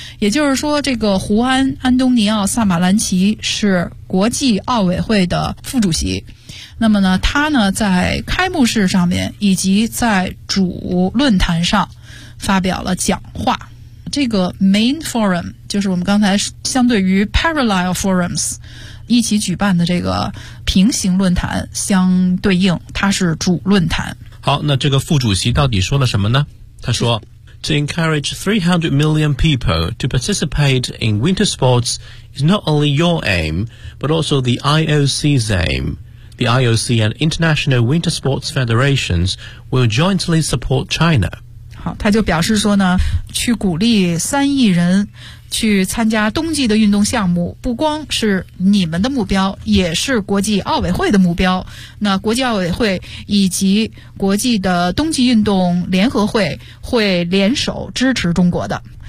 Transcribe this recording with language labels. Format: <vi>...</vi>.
<zh>也就是说这个胡安·安东尼奥·萨马兰奇是国际奥委会的副主席，那么呢他呢在开幕式上面以及在主论坛上发表了讲话。这个 main forum 就是我们刚才相对于 parallel forums 一起举办的这个平行论坛相对应，它是主论坛。好，那这个副主席到底说了什么呢？他说</zh> <en>To encourage 300 million people to participate in winter sports is not only your aim, but also the IOC's aim. The IOC and International Winter Sports Federations will jointly support China.</en> <zh>好，他就表示说呢，去鼓励三亿人去参加冬季的运动项目，不光是你们的目标，也是国际奥委会的目标。那国际奥委会以及国际的冬季运动联合会会联手支持中国的。</zh>